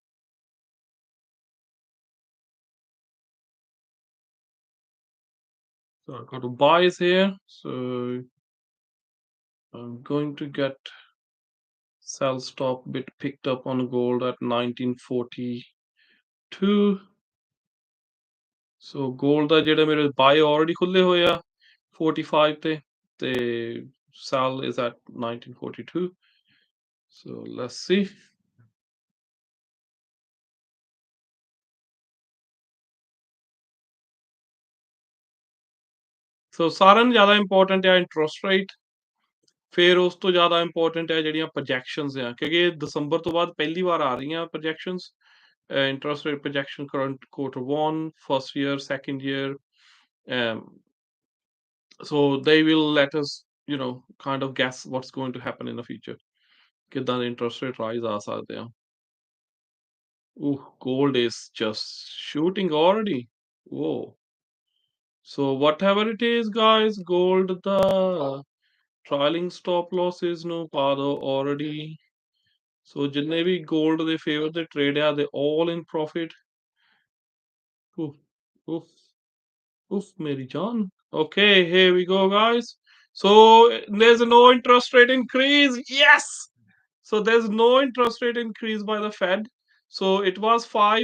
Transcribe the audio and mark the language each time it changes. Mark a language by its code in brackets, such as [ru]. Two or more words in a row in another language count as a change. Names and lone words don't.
[en] So I've got to buys here. So I'm going to get sell stop bit picked up on gold at 1942. [pa] So gold ਦਾ ਜਿਹੜੇ ਮੇਰੇ [en] buy already [pa] ਖੁੱਲੇ ਹੋਏ ਆ 45 ਤੇ [en] sell is at 1942. So let's see. [pa] So ਸਾਰਿਆਂ ਨਾਲੋਂ ਜ਼ਿਆਦਾ ਇੰਪੋਰਟੈਂਟ ਹੈ ਇੰਟਰਸਟ ਰੇਟ ਫਿਰ ਉਸ ਤੋਂ ਜ਼ਿਆਦਾ ਇੰਪੋਰਟੈਂਟ ਹੈ ਜਿਹੜੀਆਂ ਪ੍ਰੋਜੈਕਸ਼ਨਸ ਆ ਕਿਉਂਕਿ ਦਸੰਬਰ ਤੋਂ ਬਾਅਦ ਪਹਿਲੀ ਵਾਰ ਆ ਰਹੀਆਂ ਪ੍ਰੋਜੈਕਸ਼ਨਸ [en] interest rate projection current quarter one, first year, second year. Um, so they will let us, kind of guess what's going to happen in the future. [pa] ਕਿੱਦਾਂ ਦੇ [en] interest rate rise [pa] ਆ ਸਕਦੇ ਆ. [en] Ooh, gold is just shooting already. Whoa. So whatever it is, guys, gold the trailing stop losses [pa] ਨੂੰ ਪਾ ਦਿਓ [en] already. [pa] So ਜਿੰਨੇ ਵੀ gold ਦੇ favor ਦੇ trade ਆ [en] they all in profit. Oof, oof. Oof, Mary John. Okay, here we go, guys. So there's no interest rate increase. Yes. So there's no interest rate increase by the Fed. So it was five.